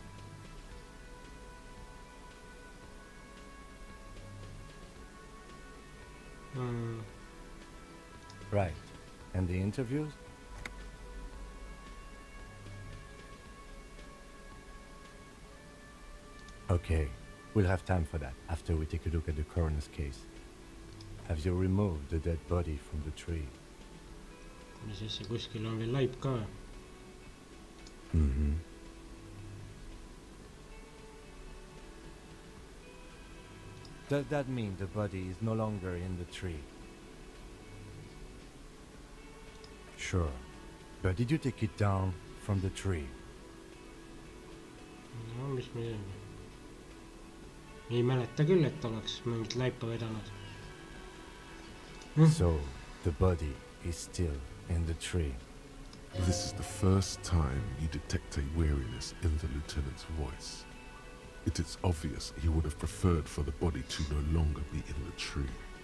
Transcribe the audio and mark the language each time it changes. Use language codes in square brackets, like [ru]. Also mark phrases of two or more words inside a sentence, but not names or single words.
[en] Right. And the interviews? Okay, we'll have time for that after we take a look at the coroner's case. Have you removed the dead body from the tree? [et] mis asja, kuskil on veel laip ka. Mm-hmm. [en] Does that mean the body is no longer in the tree? Sure. But did you take it down from the tree? [et] no mis me teeme. Ei mäleta küll, et oleks mingit laipa vedanud. [en] So, the body is still in the tree. This is the first time you detect a weariness in the lieutenant's voice. It is obvious he would have preferred for the body to no longer be in the tree.